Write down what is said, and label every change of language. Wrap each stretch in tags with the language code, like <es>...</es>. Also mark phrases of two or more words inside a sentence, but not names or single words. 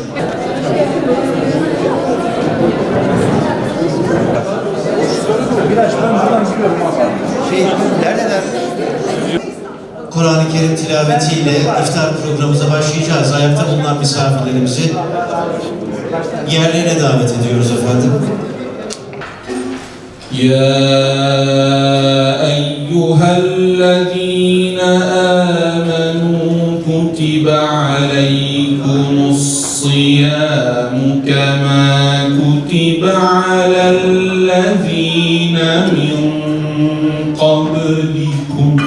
<tr>Kur'an-ı Kerim tilavetiyle iftar programımıza başlayacağız. Ayakta bulunan misafirlerimizi yerlerine davet ediyoruz efendim.</tr> <ar>يا أيها الذين آمنوا كتب عليكم الصيام كما كتب على الذين من قبلكم</ar>